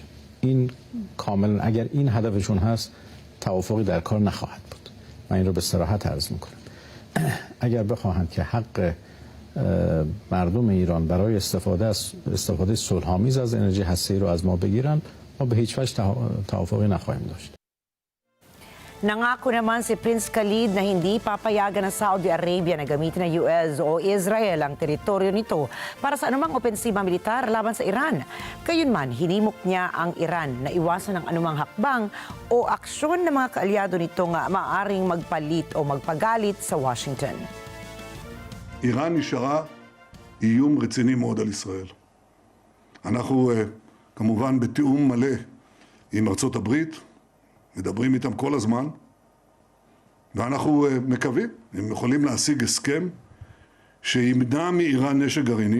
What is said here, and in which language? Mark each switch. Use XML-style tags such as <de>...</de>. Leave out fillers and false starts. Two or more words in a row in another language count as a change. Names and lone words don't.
<fa>این کاملا اگر این هدفشون هست توافقی در کار نخواهد بود. من این رو به صراحت عرض میکنم. اگر بخواهند که حق مردم ایران برای استفاده صلح‌آمیز از انرژی هسته‌ای رو از ما بگیرن، ما به هیچ وجه توافقی نخواهیم داشت.</fa> <tl>Nangako naman si Prince Khalid na hindi papayagan ng Saudi Arabia na gamitin ng US o Israel ang teritoryo nito para sa anumang opensiba militar laban sa Iran. Gayunman, hinimok niya ang Iran na iwasan ang anumang hakbang o aksyon ng mga kaalyado nito nga maaaring magpalit o magpagalit sa Washington.</tl> <he>איראן נשארה איום רציני מאוד על ישראל. אנחנו כמובן בתיאום מלא עם ארצות הברית, מדברים איתם כל הזמן, ואנחנו מקווים, הם יכולים להשיג הסכם שימנע מאיראן נשק גרעיני.</he>